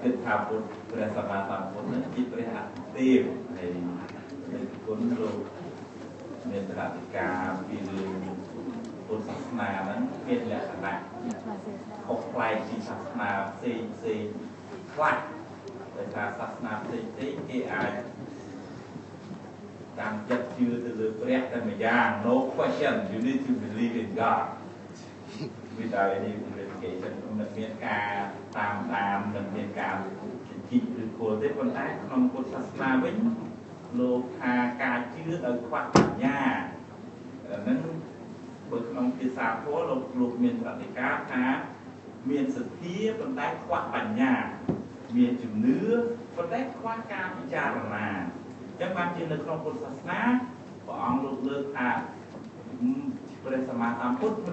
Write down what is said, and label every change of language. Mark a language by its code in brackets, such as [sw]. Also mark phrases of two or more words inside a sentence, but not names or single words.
[km] ថាពុទ្ធព្រះសម្មាសម្ពុទ្ធជាព្រះអទេពហើយគុណលោកមានប្រតិការពីរឿងពុទ្ធសាសនាហ្នឹងមានលក្ខណៈខុសប្លែកពីសាសនាផ្សេងខ្លះដោយសារសាសនាផ្សេងគេអាច តាមចិត្តជឿទៅលើព្រះតែម្យ៉ាង [en] no question you need to believe in God without any verification [km] មិនមានការតាម មិនមានការជីកឬគោលទេប៉ុន្តែក្នុងពុទ្ធសាសនាវិញលោកថាការជឿដោយខ្វះបញ្ញាហ្នឹងបើក្នុងភាសាធម៌លោកមានប្រតិការថាមានសទ្ធាប៉ុន្តែខ្វះបញ្ញាមានជំនឿប៉ុន្តែខ្វះការពិចារណាចឹងបានជានៅក្នុងពុទ្ធសាសនាព្រះអង្គលោកលើកថាព្រះសម្មាសម្ពុទ្ធមិន